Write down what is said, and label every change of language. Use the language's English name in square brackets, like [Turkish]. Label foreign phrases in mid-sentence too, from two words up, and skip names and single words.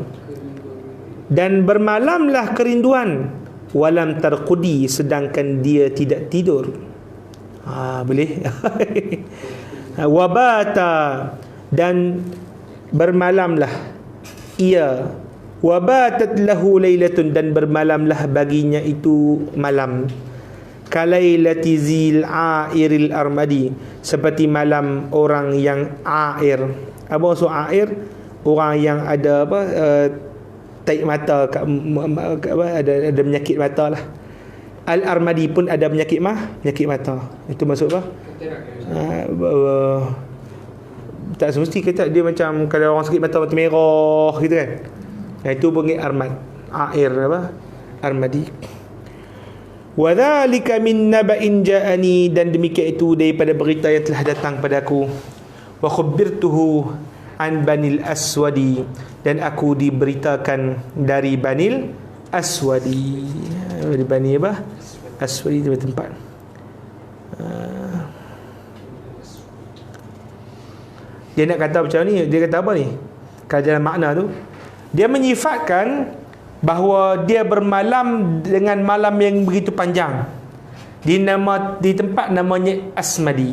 [Malay] Dan bermalamlah kerinduan, [Arabic] ولم ترقدي, [Malay] sedangkan dia tidak tidur. Boleh. Wabata, dan bermalamlah ia, [Arabic] وباتت له ليلة, [Malay] dan bermalamlah baginya itu malam, [Arabic] كليلة ذي العائر الأرمد, [Malay] seperti malam orang yang air. Apa maksud air? Orang yang ada apa? Taik mata, ada penyakit mata lah. Al-armadi pun ada penyakit mata. Itu maksud apa? Tak semesti kata dia macam kalau orang sakit mata merah gitu kan. Itu panggil armad. Air apa? Armadi. [Arabic] وذلك من نبإ جاءني, [Malay] dan demikian itu daripada berita yang telah datang padaku. [Arabic] وخبرته عن بني الأسود, [Malay] dan aku diberitakan dari [Arabic] بني الأسود. [Malay] Dari bani apa? Aswadi itu tempat. Dia nak kata macam ni, dia kata apa ni? Kalau dalam makna tu, dia menyifatkan bahawa dia bermalam dengan malam yang begitu panjang di tempat namanya Asmadi.